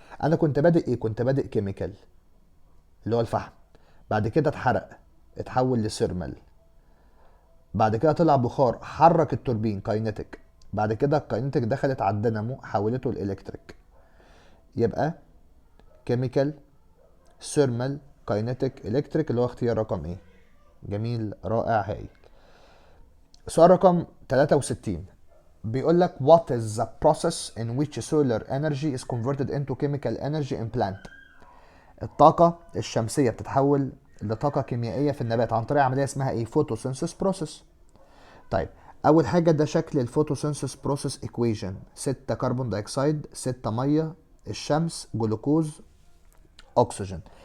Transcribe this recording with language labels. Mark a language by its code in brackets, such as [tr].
[ar] انا كنت بادئ ايه؟ كنت بادئ كيميكال اللي هو الفحم، بعد كده اتحرق اتحول لسيرمال، بعد كده طلع بخار حرك التوربين كاينيتيك، بعد كده الكاينيتيك دخلت على الدينامو حولته لالكتريك. يبقى كيميكال، ثيرمال، كاينيتيك، الكتريك، اللي هو اختيار رقم ايه. جميل، رائع، هايل. سؤال رقم 63 بيقول لك [en] what is the process in which solar energy is converted into chemical energy in plant. [ar] الطاقة الشمسية بتتحول لطاقة كيميائية في النبات عن طريق عملية اسمها ايه؟ photosynthesis process. طيب اول حاجة ده شكل الفوتوسينثيس بروسيس ايكويشن، 6 كربون دايوكسيد، 6 مية، الشمس، جلوكوز، اكسجين.